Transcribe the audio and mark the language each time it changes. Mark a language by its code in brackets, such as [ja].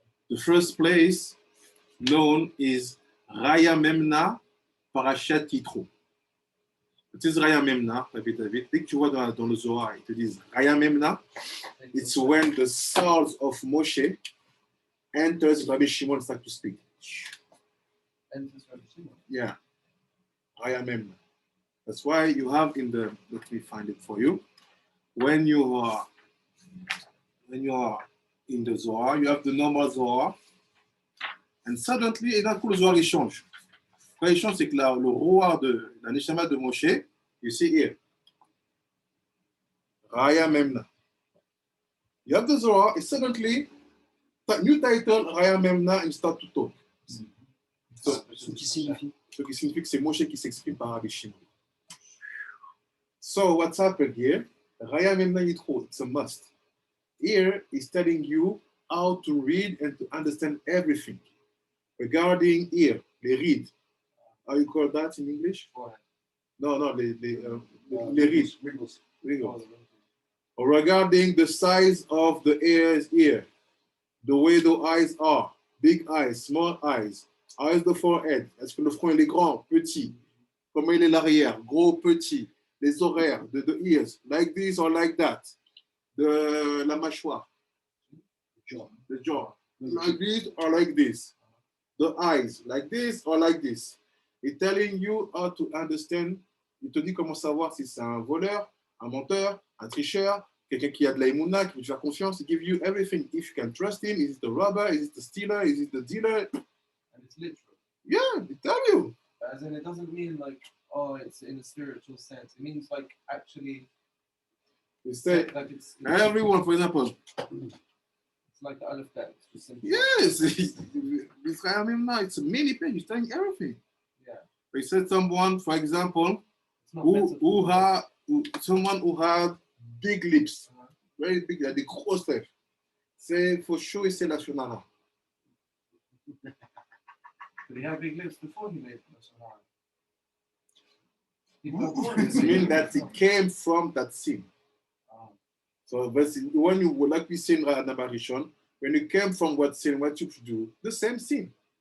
[en] The first place known is Raya Memna Parashat Yitro. It is Raya Memna, David. [fr] Dès que tu vois dans le Zohar, ils te disent Raya Memna. [en] It's when the soul of Moshe enters Rabbi Shimon start to speak. Enters Rabbi Shimon. Yeah, Raya Memna. That's why you have in the. Let me find it for you. When you are in the Zohar, you have the normal Zohar, and suddenly, [fr] et d'un coup, le Zohar il change. Quand il change, c'est que le roi de la Neshama de Moshe, [en] you see here, [fr] Raya Memna. [en] You have the Zohar, and suddenly, new title, Raya Memna, and start to talk. So, [fr] Ce qui signifie. ce qui signifie que c'est Moshe qui s'exprime par Rabbi Shimon. [en] So, what's happened here? Raya Memna Yitro, it's a must. Here, he's telling you how to read and to understand everything. Regarding ear, [fr] les rides. [en] How you call that in English? Forehead. [fr] No, les rides. [en] Wrinkles. Wrinkles. Or regarding the size of the ear, the way the eyes are, big eyes, small eyes, how is the forehead? [fr] Est-ce que le front il est grand, petit? Comment il est l'arrière, gros, petit? Les oreilles, [en] the ears, like this or like that? [fr] La mâchoire, [en] the jaw, like this or like this? The eyes, like this or like this? It's telling you how to understand. [fr] Il te dit comment savoir si c'est un voleur, un menteur, un tricheur, quelqu'un qui a de la émouna, qui veut te faire confiance. [en] He gives you everything. If you can trust him, is it the robber? Is it the stealer? Is it the dealer? And it's literal. Yeah, they tell you. As in, it doesn't mean like, oh, it's in a spiritual sense. It means like actually, They say, like it's everyone, for example, it's like the Aleph Bet. It's just simple. yes, it's a many pages telling everything. Yeah. They said someone, for example, It's not someone who had big lips, very big, like the [fr] gros lèvres. [en] Say for sure, [fr] c'est la Shonara. [en] Did he have big lips before he made the Shonara? It means that it came from that sin. So when you, like we say in Rishon, when you came from what sin, what you do, the same sin.